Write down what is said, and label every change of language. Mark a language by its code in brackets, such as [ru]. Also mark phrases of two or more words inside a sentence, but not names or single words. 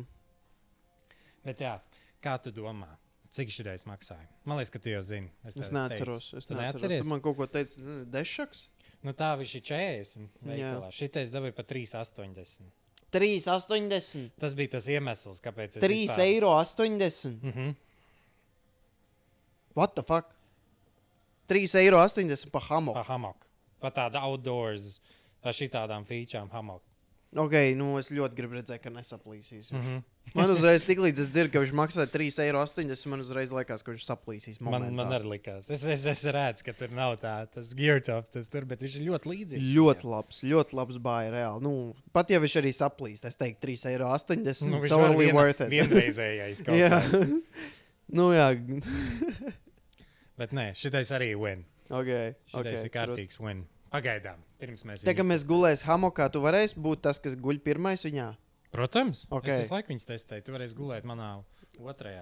[lv] Bet jā, kā tu domā? Cik šitais maksāja? Man liekas, ka tu jau zini. Es neatceros. Tu neatceries? Tu man kaut ko teici, dešaks? Nu tā viņš ir 40 veikalā. Šitais dabūja pa 3,80. 3,80. Tas bija tas iemesls, kāpēc es 3,80 eiro. [en] What the fuck? [lv] 3,80 eiro pa hamoku. Pa hamok. Pa tāda outdoors, pa šitādām featurām hamok. Ok, nu es ļoti gribu redzēt, ka nesaplīsīs. Man uzreiz tik līdz es dzirdu, ka viņš maksā 3,80 eiro, man uzreiz liekas, ka viņš saplīsīs momentā. Man arī likās. Es redzu, ka tur nav tas [en] gear top, [lv] tas tur, bet viņš ir ļoti līdzīgs. Ļoti labs bāja reāli. Nu, pat ja viņš arī saplīst, es teiktu 3,80 eiro. Nu, [en] Totally worth it. [lv] Vienreizējais kaut Jā. kā. Nu jā. Bet nē, šitais arī win. Ok. Šitais ir kārtīgs win. Pagaidām, pirms mēs Te, ka mēs gulēs hamokā, tu varēsi būt tas, kas guļ pirmais viņā? Protams. Ok. Es visu laiku viņus testēju. Tu varēsi gulēt manā otrajā.